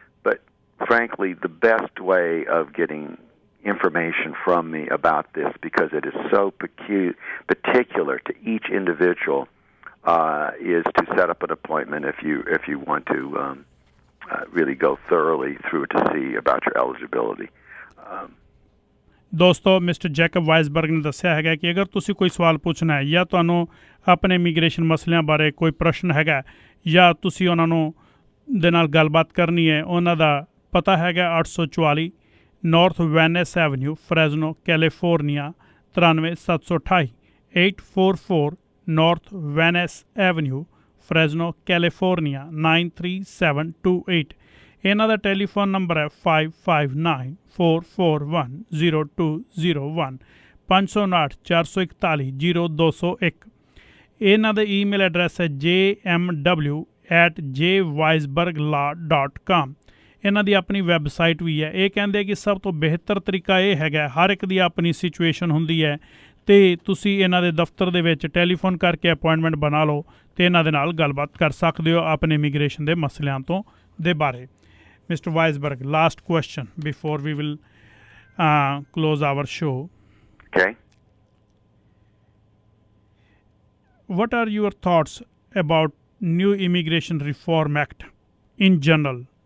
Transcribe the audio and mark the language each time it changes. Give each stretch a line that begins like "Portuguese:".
English: But frankly, the best way of getting information from me about this, because it is so particular to each individual, is to set up an appointment if you want to really go thoroughly through to see about your eligibility.
Punjabi: ਦੋਸਤੋ, mister Jacob ਵਾਈਜ਼ਬਰਗ ਨੇ ਦੱਸਿਆ ਹੈਗਾ ਕਿ ਅਗਰ ਤੁਸੀਂ ਕੋਈ ਸਵਾਲ ਪੁੱਛਣਾ ਹੈ ਜਾਂ ਤੁਹਾਨੂੰ ਆਪਣੇ ਇਮੀਗ੍ਰੇਸ਼ਨ ਮਸਲਿਆਂ ਬਾਰੇ ਕੋਈ ਪ੍ਰਸ਼ਨ ਹੈਗਾ ਜਾਂ ਤੁਸੀਂ ਉਹਨਾਂ ਨੂੰ ਦੇ ਨਾਲ ਗੱਲਬਾਤ ਕਰਨੀ ਹੈ, ਉਹਨਾਂ ਦਾ ਪਤਾ ਹੈਗਾ 844 north Venice avenue, ਫਰੈਜ਼ਨੋ, California 93728। 844 north Venice avenue, ਫਰੈਜ਼ਨੋ, California 93728। ਇਹਨਾਂ ਦਾ ਟੈਲੀਫੋਨ ਨੰਬਰ ਹੈ 559-441-0201, 559-441-0201। ਇਹਨਾਂ ਦਾ ਈਮੇਲ ਐਡਰੈਸ ਹੈ jmw@jweisberglaw.com। ਇਹਨਾਂ ਦੀ ਆਪਣੀ ਵੈਬਸਾਈਟ ਵੀ ਹੈ। ਇਹ ਕਹਿੰਦੇ ਕਿ ਸਭ ਤੋਂ ਬਿਹਤਰ ਤਰੀਕਾ ਇਹ ਹੈਗਾ, ਹਰ ਇੱਕ ਦੀ ਆਪਣੀ ਸਿਚੁਏਸ਼ਨ ਹੁੰਦੀ ਹੈ, ਅਤੇ ਤੁਸੀਂ ਇਹਨਾਂ ਦੇ ਦਫ਼ਤਰ ਦੇ ਵਿੱਚ ਟੈਲੀਫੋਨ ਕਰਕੇ ਅਪੁਆਇੰਟਮੈਂਟ ਬਣਾ ਲਓ ਅਤੇ ਇਹਨਾਂ ਦੇ ਨਾਲ ਗੱਲਬਾਤ ਕਰ ਸਕਦੇ ਹੋ ਆਪਣੇ ਇਮੀਗ੍ਰੇਸ਼ਨ ਦੇ ਮਸਲਿਆਂ ਤੋਂ ਦੇ ਬਾਰੇ।
English: Mr. Weisberg, last question before we will close our show. Okay. What are your thoughts about new Immigration Reform Act in general?